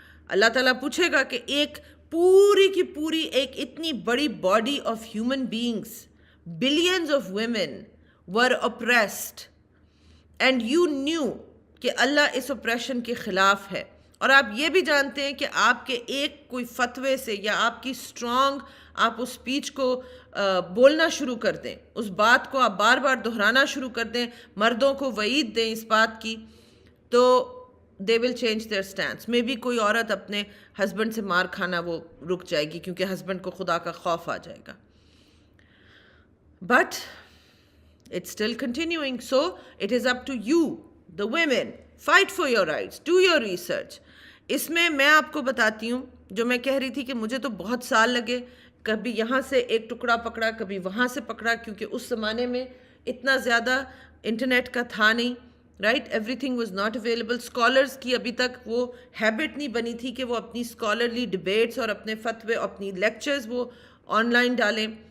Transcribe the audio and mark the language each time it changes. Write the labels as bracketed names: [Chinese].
[Urdu] اللہ تعالیٰ پوچھے گا کہ ایک پوری کی پوری ایک اتنی بڑی [English] body of human beings, billions of women were oppressed and you knew [Urdu] کہ اللہ اس اپریشن کے خلاف ہے، اور آپ یہ بھی جانتے ہیں کہ آپ کے ایک کوئی فتوے سے یا آپ کی اسٹرانگ آپ اس اسپیچ کو بولنا شروع کر دیں، اس بات کو آپ بار بار دہرانا شروع کر دیں، مردوں کو وعید دیں اس بات کی، تو [English] They will change their stands. May be [Urdu] کوئی عورت اپنے ہسبینڈ سے مار کھانا وہ رک جائے گی کیونکہ ہسبینڈ کو خدا کا خوف آ جائے گا. [English] But it's still continuing. So it is up to you, the women. Fight for your rights. Do your research. [Urdu] اس میں آپ کو بتاتی ہوں جو میں کہہ رہی تھی کہ مجھے تو بہت سال لگے، کبھی یہاں سے ایک ٹکڑا پکڑا، کبھی وہاں سے پکڑا، کیونکہ اس زمانے میں اتنا زیادہ انٹرنیٹ کا تھا نہیں، right. [English] Everything was not available. [Urdu] Scholars کی ابھی تک وہ ہیبٹ نہیں بنی تھی کہ وہ اپنی اسکالرلی ڈبیٹس اور اپنے فتوے، اپنی لیکچرز وہ آن لائن ڈالیں.